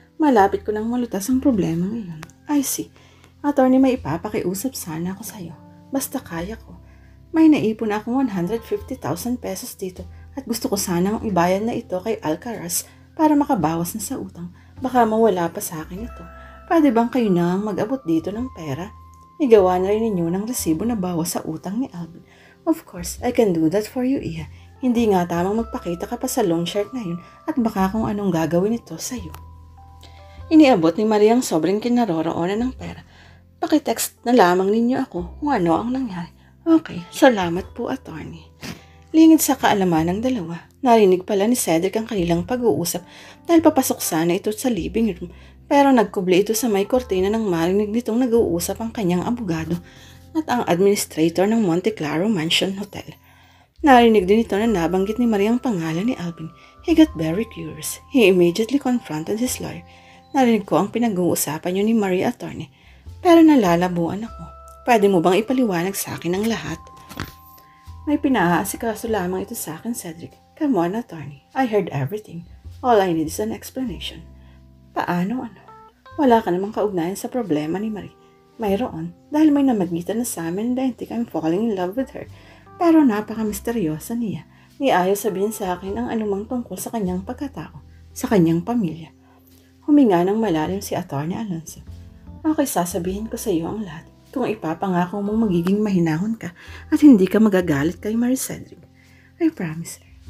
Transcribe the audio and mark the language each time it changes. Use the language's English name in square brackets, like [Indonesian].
[Filipino] Malapit ko nang malutas ang problema ngayon. [English] I see. [Filipino] Atty, may ipapakiusap sana ako sa iyo. Basta kaya ko. May naipon akong 150,000 pesos dito at gusto ko sanang ibayad na ito kay Alcaraz para makabawas na sa utang. Baka mawala pa sa akin ito. Pwede bang kayo na mag-abot dito ng pera? Igawa na rin ninyo ng resibo na bawas sa utang ni Alvin. [English] Of course, I can do that for you, Iha. [Filipino] Hindi nga tamang magpakita ka pa sa loan shark na yun at baka kung anong gagawin ito sa iyo. Iniabot ni Maria ang sobrang kinaroroonan ng pera. Pakitext na lamang ninyo ako kung ano ang nangyari. Okay, salamat po, Atty. Lingid sa kaalaman ng dalawa. Narinig pala ni Cedric ang kanilang pag-uusap dahil papasok sana ito sa living room. Pero nagkubli ito sa may kortina nang marinig nitong nag-uusap ang kanyang abogado at ang administrator ng Monteclaro Mansion Hotel. Narinig din ito na nabanggit ni Maria ang pangalan ni Alvin. [English] He got very curious. He immediately confronted his lawyer. [Filipino] Narinig ko ang pinag-uusapan niyo ni Maria, Atty. Pero nalalabuan ako. Pwede mo bang ipaliwanag sa akin ang lahat? May pinaasikaso lamang ito sa akin, Cedric. [English] Come on, attorney. I heard everything. All I need is an explanation. [Filipino] Paano ano? Wala ka namang kaugnayan sa problema ni Marie. Mayroon, dahil may namagitan na sa amin [English] and I think I'm falling in love with her. [Filipino] Pero napaka-misteryosa niya. Ni ayaw sabihin sa akin ang anumang tungkol sa kanyang pagkatao, sa kanyang pamilya. Huminga ng malalim si Atty. Alonso. Okay, sasabihin ko sa iyo ang lahat. Kung ipapangako mong magiging mahinahon ka at hindi ka magagalit kay Marie Cedric. [English] I promise.